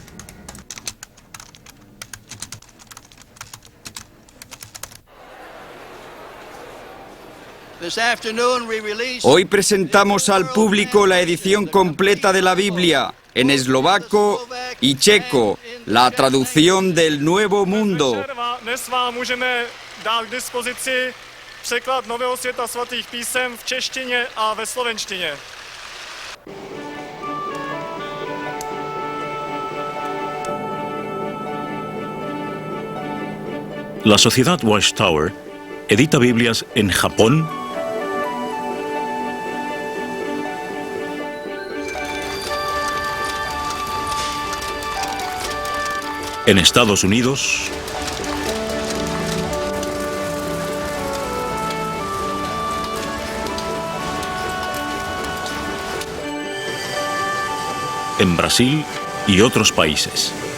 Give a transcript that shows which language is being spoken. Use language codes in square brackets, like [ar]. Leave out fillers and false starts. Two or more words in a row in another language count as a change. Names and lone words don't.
[es] Hoy presentamos al público la edición completa de la Biblia, en eslovaco y checo, la traducción del Nuevo Mundo. [cs] Dnes vám můžeme dát k dispozici překlad Nového světa svatých písem v češtině a ve slovenštině. [es] La Sociedad Watchtower edita Biblias en Japón, en Estados Unidos, en Brasil y otros países.